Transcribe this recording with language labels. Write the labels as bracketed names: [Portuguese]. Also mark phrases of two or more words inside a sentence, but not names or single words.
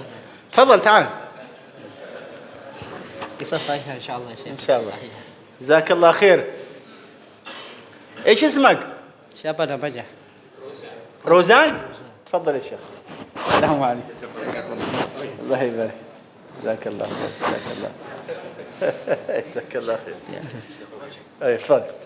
[Arabic] تفضل تعال. [Indonesian] Kisah sahih insyaallah Syekh. [Arabic] إن شاء الله. جزاك الله خير. إيش اسمك؟ [Indonesian] Siapa namanya? [Arabic] روزان؟ تفضل يا شيخ. السلام عليكم. الله يبارك. جزاك الله خير. جزاك الله. جزاك الله خير. أي تفضل.